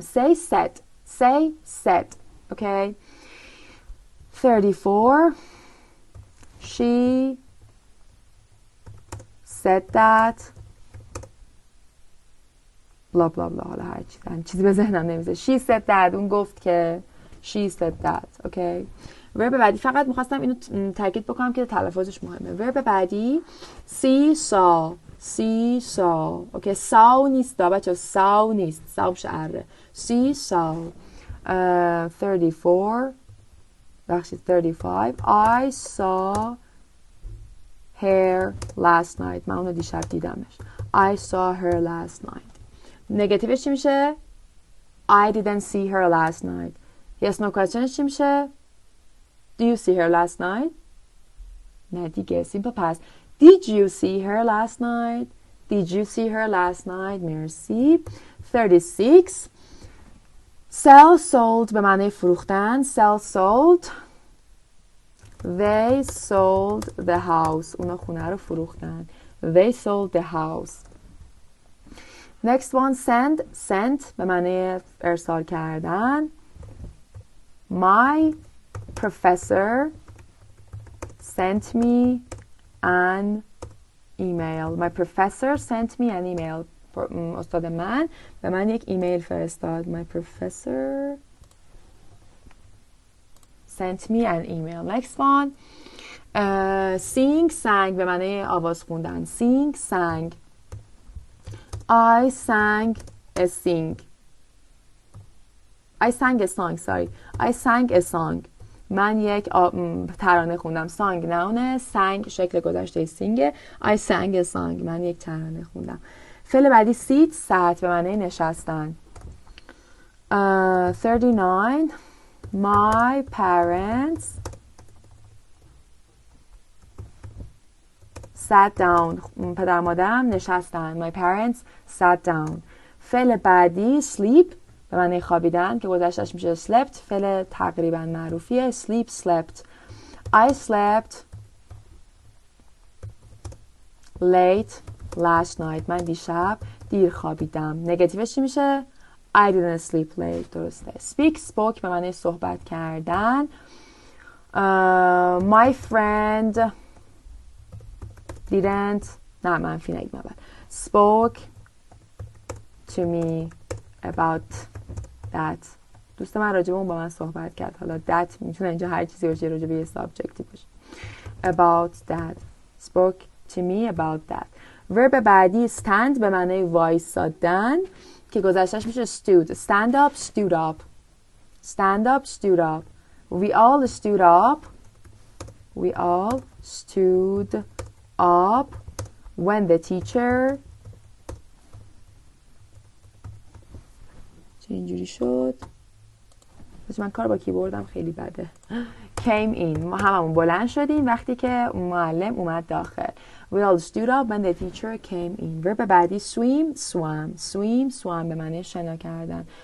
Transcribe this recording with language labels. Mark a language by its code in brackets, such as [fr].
[en] say said. Okay. 34 she said that [fa] بلا بلا بلا، حالا هر چیزی به ذهنم نمیزه. [en] she said that، [fa] اون گفت که [en] she said that. [fa] اوکی. ورب بعدی فقط میخواستم اینو تاکید بکنم که تلفظش مهمه. ورب بعدی see saw. [en] see saw. Okay. [fa] saw نیست بچه، saw نیست، saw بشه see saw. [en] 34 [fa] بخشید [en] 35 I saw her last night. [fa] من اونو دیشب دیدمش. [en] I saw her last night. [fa] نگاتیوش چی میشه؟ [en] I didn't see her last night. yes no questionش [fa] چی میشه؟ [en] Do you see her last night? [fa] نه دیگه، simple past. [en] Did you see her last night? Did you see her last night? [fa] Merci. 36 sell sold به معنی فروختن. [en] sell sold. They sold the house. [fa] اونا خونه رو فروختن. [en] They sold the house. Next one send. [fa] sent به معنی ارسال کردن. [en] My professor sent me an email. My professor sent me an email. [fa] استاد من به من یک ایمیل فرستاد. [en] My professor sent me an email. Next one sing sang [fa] به معنی آواز خوندن. [en] sing sang. I sang a sing. I sang a song. sorry. I sang a song. [fa] من یک ترانه خوندم. song نونه، sang شکل گذشته سینگه. [en] I sang a song. [fa] من یک ترانه خوندم. فعل بعدی sit sat به معنی نشستن. [en] 39 my parents sat down. [fa] پدر مادرم نشستن. [en] My parents sat down. [fa] فعل بعدی sleep به معنی خوابیدن که گذشتش میشه slept. فعل تقریبا معروفیه. [en] sleep slept. I slept late last night. [fa] من دیشب دیر خوابیدم. نگاتیوش چی میشه؟ [en] I didn't sleep late. [fa] درسته. speak spoke به معنی صحبت کردن. [en] My friend didn't [fa] نه منفی نگیم اول. [en] spoke to me about that. [fa] دوست من راجب اون با من صحبت کرد. حالا that میتونه اینجا هر چیزی باشه، راجب یه subjective باشه. [en] about that. spoke to me about that. [fa] ورب بعدی stand به معنی وایسادن که گذشتش میشه stood. [en] stand up stood up. stand up stood up. we all stood up. we all stood up when the teacher [fa] چه اینجوری شد؟ من کار با کیبوردم خیلی بده. [en] came in. [fa] ما هممون بلند شدیم وقتی که معلم اومد داخل. [en] we all stood up when the teacher came in. [fa] ورب بعدی swim swam. swim swam به معنی شنا کردن.